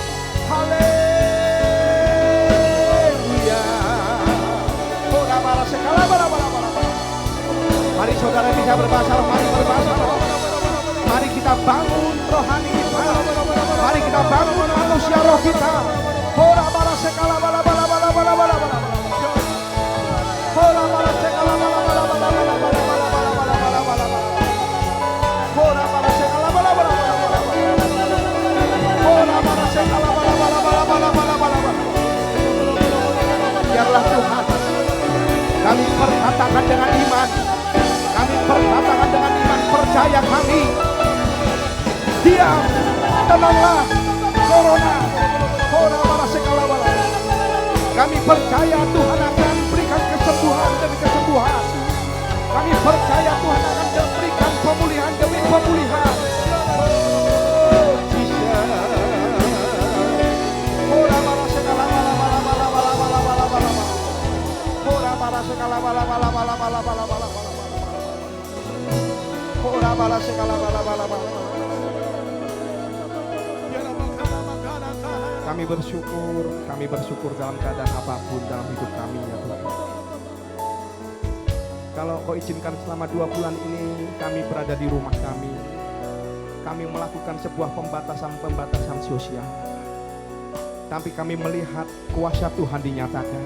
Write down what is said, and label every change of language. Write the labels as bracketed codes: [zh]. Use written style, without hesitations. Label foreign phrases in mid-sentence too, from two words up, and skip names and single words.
[id] Haleluya. Mari saudara bisa berbahasa roh, mari berbahasa roh. Mari kita bangun rohani kita. Mari kita bangun manusia roh kita. Hora bara sekala bala bala bala bala bala bala. Hora bara sekala bala bala bala bala bala bala bala bala bala. Hora bara sekala bala bala bala bala. Hora bara sekala bala bala bala bala bala bala. Biarlah Tuhan kami perkatakan dengan iman. Kami perkatakan dengan iman, percaya kami. Diam, tenanglah corona. Kami percaya Tuhan akan berikan kesembuhan demi kesembuhan. Kami percaya Tuhan akan berikan pemulihan demi pemulihan. Oh, Jesus. Ora bara sekala bala bala bala bala bala bala bala. Ora bara sekala bala bala bala bala bala bala. Ora bara sekala bala bala bala. Kami bersyukur dalam keadaan apapun dalam hidup kami ya Tuhan. Kalau Kau izinkan selama 2 bulan ini kami berada di rumah kami melakukan sebuah pembatasan sosial. Tapi kami melihat kuasa Tuhan dinyatakan.